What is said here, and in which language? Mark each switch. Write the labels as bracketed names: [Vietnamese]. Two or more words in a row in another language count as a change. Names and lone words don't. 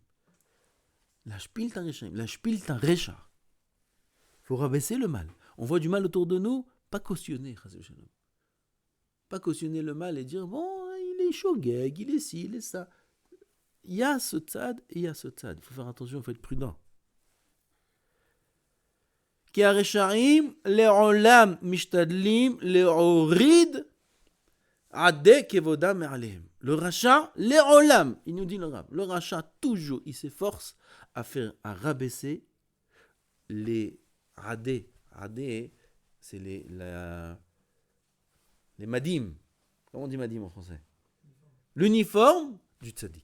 [Hebrew] לא שפילתא רשעים. לא שפילתא רשע. [French] Il faut rabaisser le mal. On voit du mal autour de nous, pas cautionner. Pas cautionner le mal et dire bon, il est shogeg, il est ci, il est ça. Il y a ce tzad et il y a ce tzad. Il faut faire attention, il faut être prudent. [Hebrew] כי הרשעים לעולם משתדלים להוריד עדי כבודה מעליהם. [French] Le rachat, le'olam, il nous dit le Rav, le rachat toujours, il s'efforce à rabaisser les adé. Adé, c'est les madim. Comment on dit madim en français? L'uniforme du tzaddik.